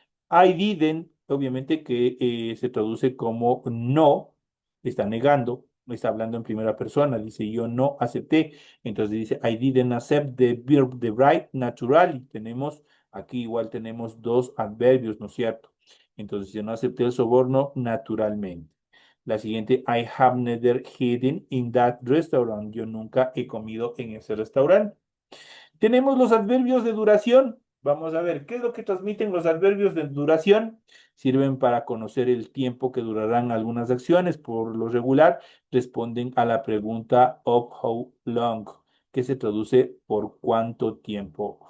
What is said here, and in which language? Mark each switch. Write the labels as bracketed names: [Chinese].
[English] I didn't, [Spanish] obviamente que se traduce como no, está negando, está hablando en primera persona, dice yo no acepté, entonces dice [English] I didn't accept the verb, the right naturally. [Spanish] Tenemos, aquí igual tenemos dos adverbios, ¿no es cierto? Entonces yo no acepté el soborno naturalmente. La siguiente, [English] I have never eaten in that restaurant. [Spanish] Yo nunca he comido en ese restaurante. Tenemos los adverbios de duración. Vamos a ver, ¿qué es lo que transmiten los adverbios de duración? Sirven para conocer el tiempo que durarán algunas acciones. Por lo regular, responden a la pregunta [English] of how long, [Spanish] que se traduce por cuánto tiempo.